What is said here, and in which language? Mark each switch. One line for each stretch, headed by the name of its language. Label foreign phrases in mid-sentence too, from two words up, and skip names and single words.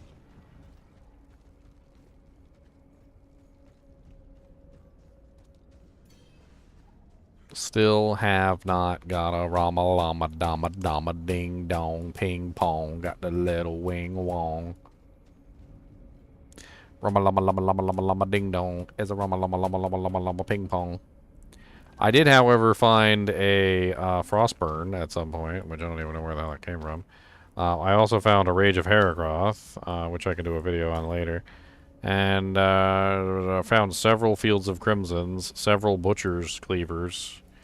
English: Still have not got a Ramalama Dama Dama Ding Dong Ping Pong. Got the little wing wong. Ramalama Lama Lama Lama Lama Ding Dong is a Ramalama Lama Lama Lama Lama Ping Pong. I did, however, find a Frostburn at some point, which I don't even know where the hell that came from. I also found a Rage of Heragroth, which I can do a video on later. And I found several Fields of Crimsons, several Butcher's Cleavers.